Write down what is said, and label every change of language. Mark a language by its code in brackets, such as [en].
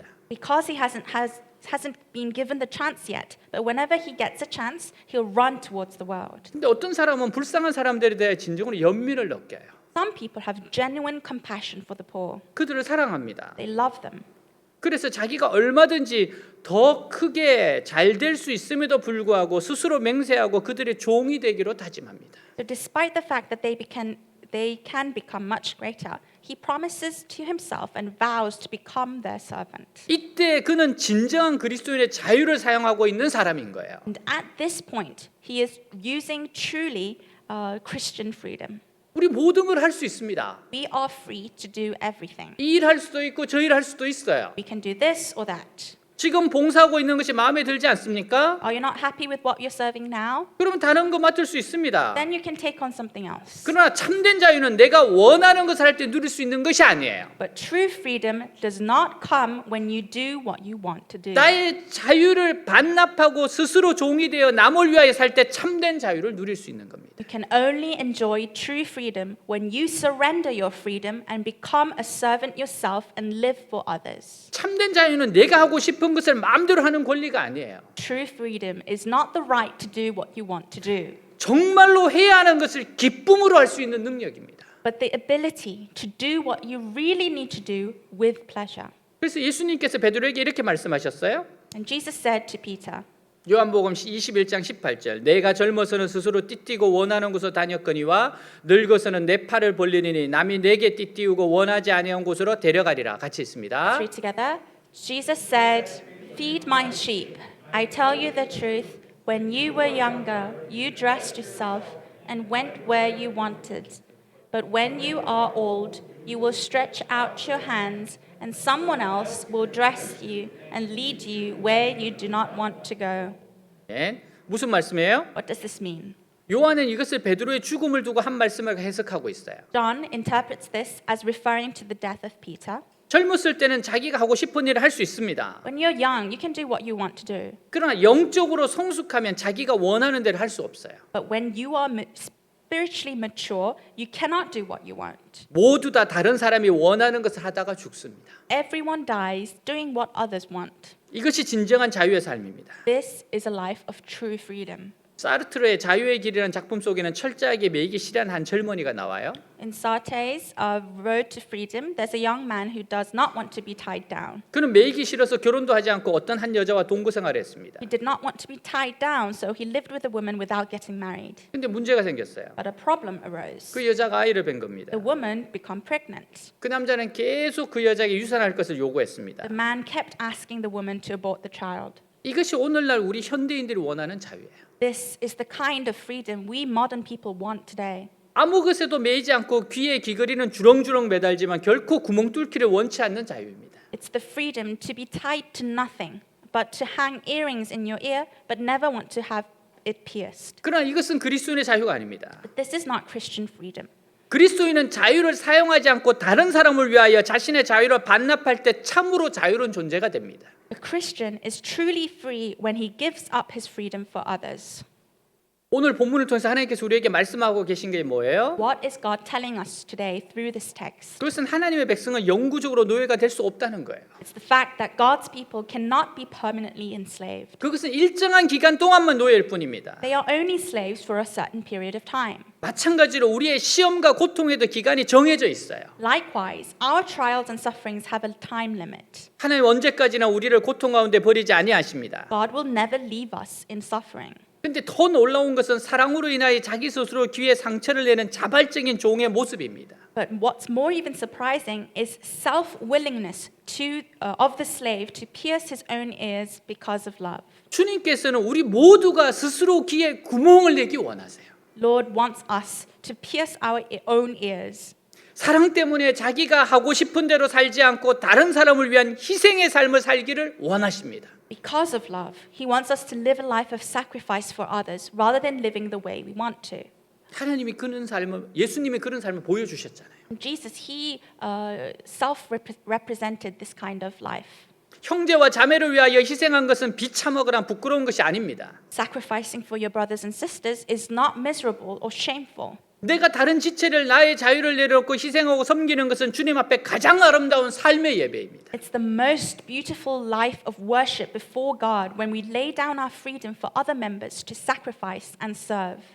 [en] Because he hasn't been given the chance yet, but whenever he gets a chance, he'll run towards the world. [ko] 근데 어떤 사람은 불쌍한 사람들에 대해 진정으로 연민을 느껴요. [en] Some people have genuine compassion for the poor. [ko] 그들을 사랑합니다. [en] They love them. [ko] 그래서 자기가 얼마든지 더 크게 잘 될 수 있음에도 불구하고 스스로 맹세하고 그들의 종이 되기로 다짐합니다. [en] So despite the fact that they can become much greater, he promises to himself and vows to become their servant. [ko] 이때 그는 진정한 그리스도인의 자유를 사용하고 있는 사람인 거예요. [en] And at this point, he is using truly Christian freedom. [ko] 우리 모든 걸 할 수 있습니다. [en] We are free to do everything. [ko] 이 일 할 수도 있고 저 일 할 수도 있어요. [en] We can do this or that. [ko] 지금 봉사하고 있는 것이 마음에 들지 않습니까? [en] Are you not happy with what you're serving now? [ko] 그러면 다른 거 맡을 수 있습니다. [en] Then you can take on something else. [ko] 그러나 참된 자유는 내가 원하는 것을 할 때 누릴 수 있는 것이 아니에요. [en] But true freedom does not come when you do what you want to do. [ko] 나의 자유를 반납하고 스스로 종이 되어 남을 위하여 살 때 참된 자유를 누릴 수 있는 겁니다. [en] You can only enjoy true freedom when you surrender your freedom and become a servant yourself and live for others. [ko] 참된 자유는 내가 하고 싶은 것을 마음대로 하는 권리가 아니에요. [en] True freedom is not the right to do what you want to do, [ko] 정말로 해야 하는 것을 기쁨으로 할 수 있는 능력입니다. [en] but the ability to do what you really need to do with pleasure. [ko] 그래서 예수님께서 베드로에게 이렇게 말씀하셨어요. [en] And Jesus said to Peter, [ko] 요한복음 21장 18절 내가 젊어서는 스스로 띠띠고 원하는 곳으로 다녔거니와 늙어서는 내 팔을 벌리니 남이 내게 띠띠우고 원하지 아니한 곳으로 데려가리라. 같이 있습니다. [en] three together. Jesus said, "Feed my sheep. I tell you the truth. When you were younger, you dressed yourself and went where you wanted. But when you are old, you will stretch out your hands, and someone else will dress you and lead you where you do not want to go." [ko] 네, 무슨 말씀이에요? [en] What does this mean? [ko] 요한은 이것을 베드로의 죽음을 두고 한 말씀을 해석하고 있어요. [en] John interprets this as referring to the death of Peter. [ko] 젊었을 때는 자기가 하고 싶은 일을 할 수 있습니다. [en] When you're young, you can do what you want to do. [ko] 그러나 영적으로 성숙하면 자기가 원하는 대로 할 수 없어요. [en] But when you are spiritually mature, you cannot do what you want. [ko] 모두 다 다른 사람이 원하는 것을 하다가 죽습니다. [en] Everyone dies doing what others want. [ko] 이것이 진정한 자유의 삶입니다. [en] This is a life of true freedom. [ko] 사르트르의 자유의 길이라는 작품 속에는 철저하게 매이기 싫어하는 한 젊은이가 나와요. [en] In Sartre's Road to Freedom, there's a young man who does not want to be tied down. [ko] 그는 매이기 싫어서 결혼도 하지 않고 어떤 한 여자와 동거 생활을 했습니다. [en] He did not want to be tied down, so he lived with a woman without getting married. [ko] 근데 문제가 생겼어요. [en] But a problem arose. [ko] 그 여자가 아이를 뵌 겁니다. [en] The woman became pregnant. [ko] 그 남자는 계속 그 여자에게 유산할 것을 요구했습니다. [en] The man kept asking the woman to abort the child. [ko] 이것이 오늘날 우리 현대인들이 원하는 자유예요. [en] This is the kind of freedom we modern people want today. [ko] 아무 것에도 매이지 않고 귀에 귀걸이는 주렁주렁 매달지만 결코 구멍 뚫기를 원치 않는 자유입니다. [en] It's the freedom to be tied to nothing, but to hang earrings in your ear, but never want to have it pierced. [ko] 그러나 이것은 그리스도인의 자유가 아닙니다. [en] But this is not Christian freedom. [ko] 그리스도인은 자유를 사용하지 않고 다른 사람을 위하여 자신의 자유를 반납할 때 참으로 자유로운 존재가 됩니다. [en] A Christian is truly free when he gives up his freedom for others. [ko] 오늘 본문을 통해서 하나님께서 우리에게 말씀하고 계신 게 뭐예요? [en] What is God telling us today through this text? [ko] 그것은 하나님의 백성은 영구적으로 노예가 될 수 없다는 거예요. [en] It's the fact that God's people cannot be permanently enslaved. [ko] 그것은 일정한 기간 동안만 노예일 뿐입니다. [en] They are only slaves for a certain period of time. [ko] 마찬가지로 우리의 시험과 고통에도 기간이 정해져 있어요. [en] Likewise, our trials and sufferings have a time limit. [ko] 하나님 언제까지나 우리를 고통 가운데 버리지 아니하십니다. [en] God will never leave us in suffering. [ko] 근데 더 놀라운 것은 사랑으로 인하여 자기 스스로 귀에 상처를 내는 자발적인 종의 모습입니다. [en] But what's more even surprising is self-willingness of the slave to pierce his own ears because of love. [ko] 주님께서는 우리 모두가 스스로 귀에 구멍을 내기 원하세요. [en] Lord wants us to pierce our own ears. [ko] 사랑 때문에 자기가 하고 싶은 대로 살지 않고 다른 사람을 위한 희생의 삶을 살기를 원하십니다. [en] Because of love, he wants us to live a life of sacrifice for others rather than living the way we want to. [ko] 하나님이 그런 삶을 예수님이 그런 삶을 보여주셨잖아요. [en] Jesus, he self-represented this kind of life. [ko] 형제와 자매를 위하여 희생한 것은 비참하거나 부끄러운 것이 아닙니다. [en] Sacrificing for your brothers and sisters is not miserable or shameful. [ko] 내가 다른 지체를 나의 자유를 내려놓고 희생하고 섬기는 것은 주님 앞에 가장 아름다운 삶의 예배입니다. [en] It's the most beautiful life of worship before God when we lay down our freedom for other members to sacrifice and serve.